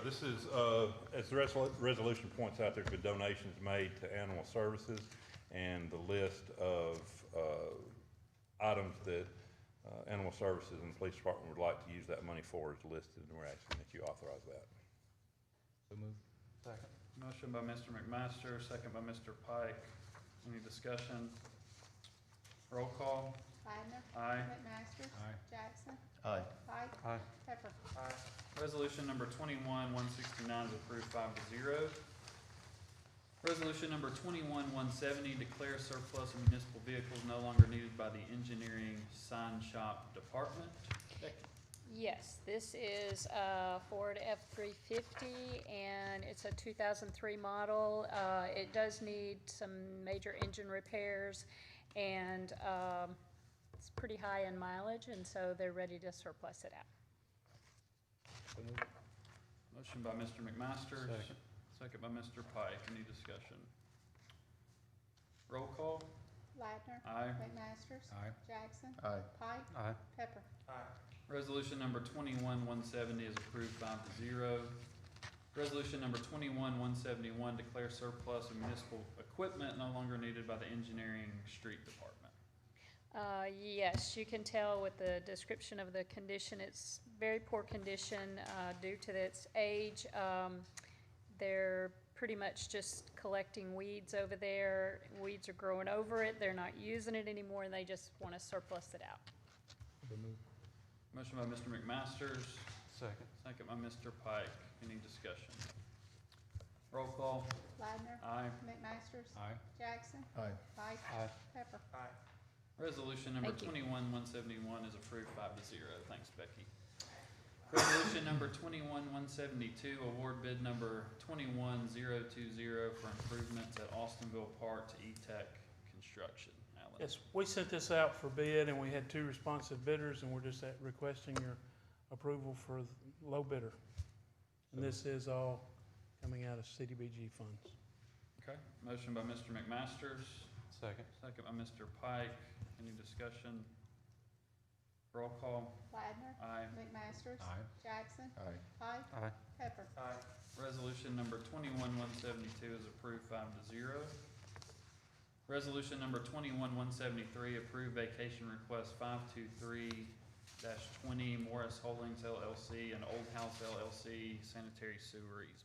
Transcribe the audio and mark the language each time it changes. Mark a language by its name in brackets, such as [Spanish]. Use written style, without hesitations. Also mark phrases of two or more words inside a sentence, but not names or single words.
[English] This is, as the resolution points out, there's been donations made to animal services, and the list of items that animal services and the police department would like to use that money for is listed, and we're asking that you authorize that. So moved. Second. Motion by Mr. McMaster, second by Mr. Pike. Any discussion? Roll call. Ladner, Aye. McMasters. Aye. Jackson, Aye. Pike, Aye. Pepper. Resolution number 21-169 is approved 5-0. Resolution number 21-170, declare surplus of municipal vehicles no longer needed by the engineering sign shop department. Becky. Yes, this is a Ford F-350, and it's a 2003 model. It does need some major engine repairs, and it's pretty high in mileage, and so they're ready to surplus it out. So moved. Motion by Mr. McMaster. Second. Second by Mr. Pike. Any discussion? Roll call. Ladner, Aye. McMasters. Aye. Jackson, Aye. Pike, Aye. Pepper. Resolution number 21-170 is approved 5-0. Resolution number 21-171, declare surplus of municipal equipment no longer needed by the engineering street department. Yes, you can tell with the description of the condition, it's very poor condition due to its age. They're pretty much just collecting weeds over there. Weeds are growing over it. They're not using it anymore, and they just want to surplus it out. So moved. Motion by Mr. McMasters, Second. second by Mr. Pike. Any discussion? Roll call. Ladner, Aye. McMasters. Aye. Jackson, Aye. Pike, Aye. Pepper. Resolution number Thank you. 21-171 is approved 5-0. Thanks, Becky. Resolution number 21-172, award bid number 21-020 for improvements at Austinville Park to E-Tech Construction. Alan. Yes, we sent this out for bid, and we had 2 responsive bidders, and we're just requesting your approval for the low bidder. And this is all coming out of CDBG funds. Okay, motion by Mr. McMasters, Second. second by Mr. Pike. Any discussion? Roll call. Ladner, Aye. McMasters. Aye. Jackson, Aye. Pike, Aye. Pepper. Resolution number 21-172 is approved 5-0. Resolution number 21-173, approved vacation request 523-20 Morris Holdings LLC and Old House LLC sanitary sewer easement.